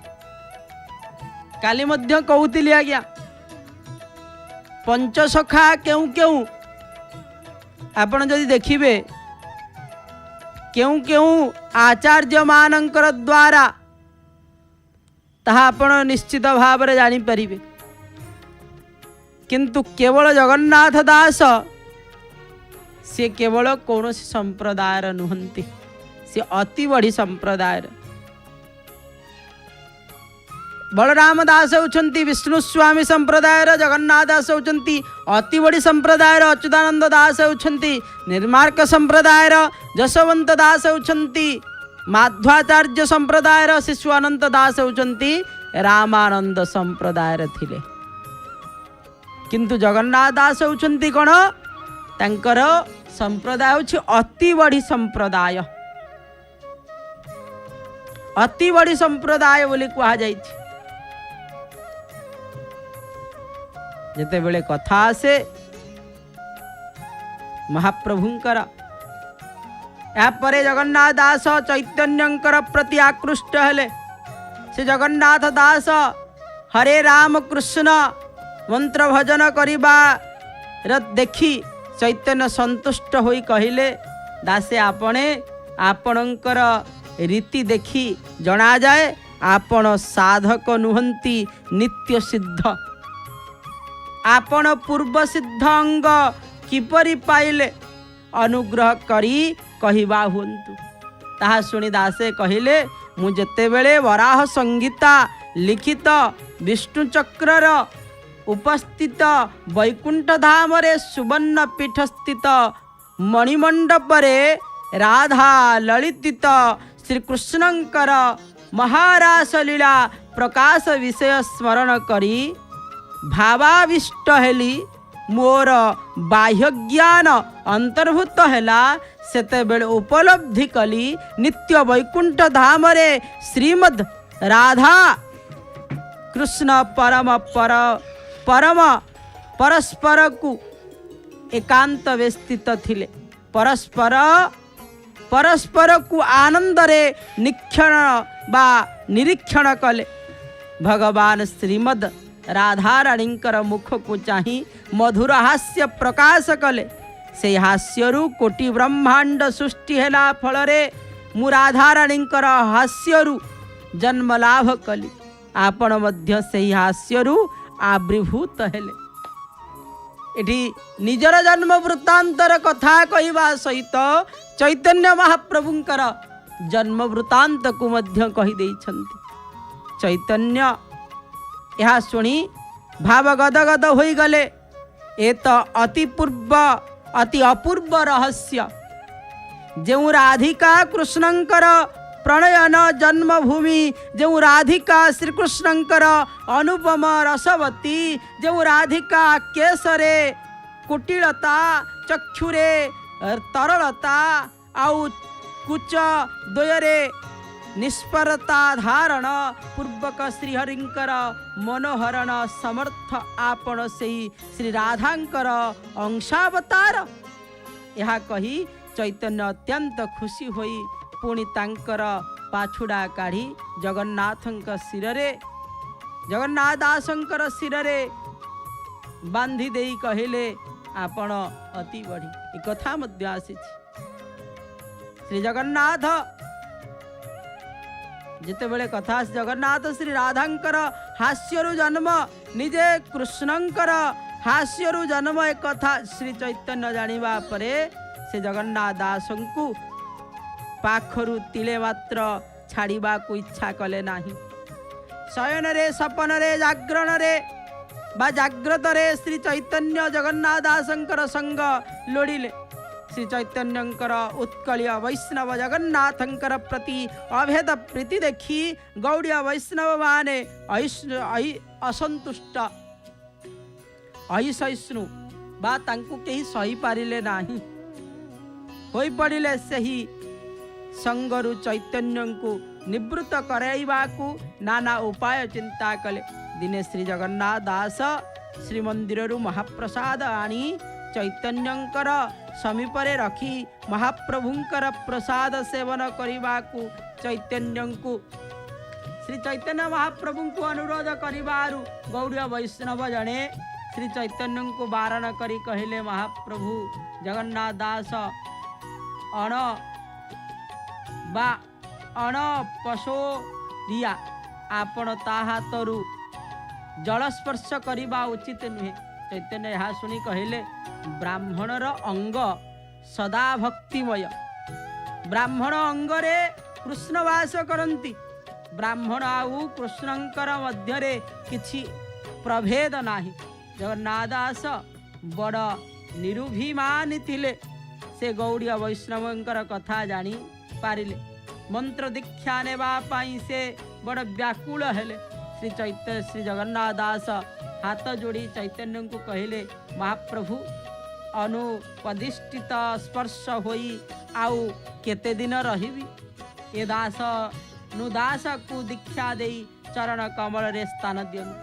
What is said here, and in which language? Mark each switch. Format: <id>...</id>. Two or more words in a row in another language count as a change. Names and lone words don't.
<or>କାଳି ମଧ୍ୟ କହୁଥିଲି ଆଜ୍ଞା ପଞ୍ଚସଖା କେଉଁ କେଉଁ ଆପଣ ଯଦି ଦେଖିବେ କେଉଁ କେଉଁ ଆଚାର୍ଯ୍ୟ ମାନଙ୍କର ଦ୍ୱାରା ତାହା ଆପଣ ନିଶ୍ଚିତ ଭାବ ରେ ଜାଣି ପାରିବେ। କିନ୍ତୁ କେବଳ ଜଗନ୍ନାଥ ଦାସ ସେ କେବଳ କୌଣସି ସମ୍ପ୍ରଦାୟର ନୁହନ୍ତି, ସେ ଅତି ବଡ଼ି ସମ୍ପ୍ରଦାୟର। ବଳରାମ ଦାସ ହେଉଛନ୍ତି ବିଷ୍ଣୁ ସ୍ୱାମୀ ସମ୍ପ୍ରଦାୟର, ଜଗନ୍ନାଥ ଦାସ ହେଉଛନ୍ତି ଅତି ବଡ଼ି ସମ୍ପ୍ରଦାୟର, ଅଚ୍ୟୁତାନନ୍ଦ ଦାସ ହେଉଛନ୍ତି ନିର୍ମାର୍କ ସମ୍ପ୍ରଦାୟର, ଯଶବନ୍ତ ଦାସ ହେଉଛନ୍ତି ମାଧ୍ୱାଚାର୍ଯ୍ୟ ସମ୍ପ୍ରଦାୟର, ଶିଶୁଅନନ୍ତ ଦାସ ହେଉଛନ୍ତି ରାମାନନ୍ଦ ସମ୍ପ୍ରଦାୟର ଥିଲେ। କିନ୍ତୁ ଜଗନ୍ନାଥ ଦାସ ହେଉଛନ୍ତି କୋଉ, ତାଙ୍କର ସମ୍ପ୍ରଦାୟ ହେଉଛି ଅତି ବଡ଼ି ସମ୍ପ୍ରଦାୟ, ଅତି ବଡ଼ି ସମ୍ପ୍ରଦାୟ ବୋଲି କୁହା ଯାଇଛି। ଯେତେ ବେଳେ କଥା ଆସେ ମହାପ୍ରଭୁଙ୍କର, ଯାପରେ ଜଗନ୍ନାଥ ଦାସ ଚୈତନ୍ୟଙ୍କର ପ୍ରତି ଆକୃଷ୍ଟ ହେଲେ। ସେ ଜଗନ୍ନାଥ ଦାସ ହରେ ରାମ କୃଷ୍ଣ ମନ୍ତ୍ର ଭଜନ କରିବା ଦେଖି ଚୈତନ୍ୟ ସନ୍ତୁଷ୍ଟ ହୋଇ କହିଲେ, ଦାସେ ଆପଣେ ଆପଣଙ୍କର ରୀତି ଦେଖି ଜଣା ଯାଏ ଆପଣ ସାଧକ ନୁହନ୍ତି ନିତ୍ୟ ସିଦ୍ଧ, ଆପଣ ପୂର୍ବ ସିଦ୍ଧ ଅଙ୍ଗ କିପରି ପାଇଲେ ଅନୁଗ୍ରହ କରି କହିବା ହୁଅନ୍ତୁ। ତାହା ଶୁଣି ଦାସେ କହିଲେ, ମୁଁ ଯେତେବେଳେ ବରାହ ସଂହିତା ଲିଖିତ ବିଷ୍ଣୁ ଚକ୍ରର ଉପସ୍ଥିତ ବୈକୁଣ୍ଠ ଧାମ ରେ ସୁବର୍ଣ୍ଣ ପୀଠ ସ୍ଥିତ ମଣିମଣ୍ଡପରେ ରାଧା ଲଳିତ ଶ୍ରୀକୃଷ୍ଣଙ୍କର ମହାରାସ ଲୀଳା ପ୍ରକାଶ ବିଷୟ ସ୍ମରଣ କରି ଭାବାବିଷ୍ଟ ହେଲି, ମୋର ବାହ୍ୟ ଜ୍ଞାନ ଅନ୍ତର୍ଭୂତ ହେଲା। ସେତେ ବେଳେ ଉପଲବ୍ଧି କଲି ନିତ୍ୟ ବୈକୁଣ୍ଠ ଧାମ ରେ ଶ୍ରୀମଦ ରାଧା କୃଷ୍ଣ ପରମ ପରସ୍ପର କୁ ଏକାନ୍ତ ବ୍ୟବସ୍ଥିତ ଥିଲେ, ପରସ୍ପର କୁ ଆନନ୍ଦ ରେ ନିକ୍ଷଣ ବା ନିରୀକ୍ଷଣ କଲେ। ଭଗବାନ ଶ୍ରୀମଦ ରାଧାରାଣୀଙ୍କର ମୁଖ କୁ ଚାହିଁ ମଧୁର ହାସ୍ୟ ପ୍ରକାଶ କଲେ। ସେ ହାସ୍ୟରୁ କୋଟି ବ୍ରହ୍ମାଣ୍ଡ ସୃଷ୍ଟି ହେଲା ଫଳରେ ମୁଁ ରାଧାରାଣୀଙ୍କର ହାସ୍ୟରୁ ଜନ୍ମ ଲାଭ କଲି। ଆପଣ ମଧ୍ୟ ସେ ହାସ୍ୟରୁ ଆବିର୍ଭୂତ ହେଲେ। ଏଠି ନିଜର ଜନ୍ମ ବୃତ୍ତାନ୍ତର କଥା କହିବା ସହିତ ଚୈତନ୍ୟ ମହାପ୍ରଭୁଙ୍କର ଜନ୍ମ ବୃତ୍ତାନ୍ତ କୁ ମଧ୍ୟ କହି ଦେଇଛନ୍ତି। ଚୈତନ୍ୟ ଏହା ଶୁଣି ଭାବ ଗଦଗଦ ହୋଇ ଗଲେ। ଏ ତ ଅତି ଅପୂର୍ବ ରହସ୍ୟ, ଯେ ରାଧିକା କୃଷ୍ଣଙ୍କର ପ୍ରଣୟନ ଜନ୍ମଭୂମି, ଯେ ରାଧିକା ଶ୍ରୀକୃଷ୍ଣଙ୍କର ଅନୁପମ ରସବତୀ, ଯେ ରାଧିକା କେଶରେ କୁଟିଳତା, ଚକ୍ଷୁରେ ତରଳତା, ଆଉ କୁଚ ଦ୍ୱୟରେ ନିଷ୍ପରତା ଧାରଣ ପୂର୍ବକ ଶ୍ରୀହରିଙ୍କର ମନୋହରଣ ସମର୍ଥ ଆପଣ ସେ ଶ୍ରୀ ରାଧାଙ୍କର ଅଂଶାବତାର। ଏହା କହି ଚୈତନ୍ୟ ଅତ୍ୟନ୍ତ ଖୁସି ହୋଇ ପୁଣି ତାଙ୍କର ପାଛୁଡ଼ା କାଢ଼ି ଜଗନ୍ନାଥଙ୍କ ଶିରରେ ଜଗନ୍ନାଥ ଦାସଙ୍କର ଶିରରେ ବାନ୍ଧି ଦେଇ କହିଲେ, ଆପଣ ଅତି ବଡ଼ି। ଏକ କଥା ମଧ୍ୟ ଆସି ଶ୍ରୀ ଜଗନ୍ନାଥ ଯେତେ ବେଳେ କଥା ଜଗନ୍ନାଥ ଶ୍ରୀ ରାଧାଙ୍କର ହାସ୍ୟରୁ ଜନ୍ମ, ନିଜେ କୃଷ୍ଣଙ୍କର ହାସ୍ୟରୁ ଜନ୍ମ ଏକ କଥା ଶ୍ରୀ ଚୈତନ୍ୟ ଜାଣିବା ପରେ ସେ ଜଗନ୍ନାଥ ଦାସଙ୍କୁ ପାଖରୁ ତିଳେ ମାତ୍ର ଛାଡ଼ିବା କୁ ଇଚ୍ଛା କଲେ ନାହିଁ। ଶୟନ ରେ ସପନ ରେ ଜାଗରଣ ରେ ବା ଜାଗ୍ରତ ରେ ଶ୍ରୀ ଚୈତନ୍ୟ ଜଗନ୍ନାଥ ଦାସଙ୍କର ସଙ୍ଗ ଲୋଡ଼ିଲେ। ଶ୍ରୀ ଚୈତନ୍ୟଙ୍କର ଉତ୍କଳୀୟ ବୈଷ୍ଣବ ଜଗନ୍ନାଥଙ୍କର ପ୍ରତି ଅଭେଦ ପ୍ରୀତି ଦେଖି ଗୌଡ଼ୀୟ ବୈଷ୍ଣବ ମାନେ ଅସନ୍ତୁଷ୍ଟ ଅସହିଷ୍ଣୁ ବା ତାଙ୍କୁ କେହି ସହି ପାରିଲେ ନାହିଁ ହୋଇ ପଡ଼ିଲେ। ସହି ସଙ୍ଗରୁ ଚୈତନ୍ୟଙ୍କୁ ନିବୃତ୍ତ କରାଇବାକୁ ନାନା ଉପାୟ ଚିନ୍ତା କଲେ। ଦିନେ ଶ୍ରୀ ଜଗନ୍ନାଥ ଦାସ ଶ୍ରୀ ମନ୍ଦିରରୁ ମହାପ୍ରସାଦ ଆଣି ଚୈତନ୍ୟଙ୍କର ସମୀପରେ ରଖି ମହାପ୍ରଭୁଙ୍କର ପ୍ରସାଦ ସେବନ କରିବାକୁ ଚୈତନ୍ୟଙ୍କୁ ଶ୍ରୀ ଚୈତନ୍ୟ ମହାପ୍ରଭୁଙ୍କୁ ଅନୁରୋଧ କରିବାରୁ ଗୌଡ଼ୀୟ ବୈଷ୍ଣବ ଜଣେ ଶ୍ରୀ ଚୈତନ୍ୟଙ୍କୁ ବାରଣ କରି କହିଲେ, ମହାପ୍ରଭୁ ଜଗନ୍ନାଥ ଦାସ ଅଣ ପଶୋ ଦିଆ ଆପଣ ତା ହାତରୁ ଜଳସ୍ପର୍ଶ କରିବା ଉଚିତ ନୁହେଁ। ଚୈତନ୍ୟ ଏହା ଶୁଣି କହିଲେ, ବ୍ରାହ୍ମଣର ଅଙ୍ଗ ସଦା ଭକ୍ତିମୟ। ବ୍ରାହ୍ମଣ ଅଙ୍ଗରେ କୃଷ୍ଣ ବାସ କରନ୍ତି। ବ୍ରାହ୍ମଣ ଆଉ କୃଷ୍ଣଙ୍କର ମଧ୍ୟରେ କିଛି ପ୍ରଭେଦ ନାହିଁ। ଜଗନ୍ନାଥ ଦାସ ବଡ଼ ନିରଭିମାନୀ ଥିଲେ। ସେ ଗୌଡ଼ୀୟ ବୈଷ୍ଣବଙ୍କର କଥା ଜାଣି ପାରିଲେ। ମନ୍ତ୍ର ଦୀକ୍ଷା ନେବା ପାଇଁ ସେ ବଡ଼ ବ୍ୟାକୁଳ ହେଲେ। ଶ୍ରୀ ଜଗନ୍ନାଥ ଦାସ ହାତ ଯୋଡ଼ି ଚୈତନ୍ୟ କୁ କହିଲେ, ମହାପ୍ରଭୁ ଅନୁପଦିଷ୍ଟ ସ୍ପର୍ଶ ହୋଇ ଆଉ କେତେ ଦିନ ରହିବି। ଏ ଦାସ ନୁ ଦାସ କୁ ଦୀକ୍ଷା ଦେଇ ଚରଣ କମଳ ରେ ସ୍ଥାନ ଦିଅନ୍ତୁ।</or>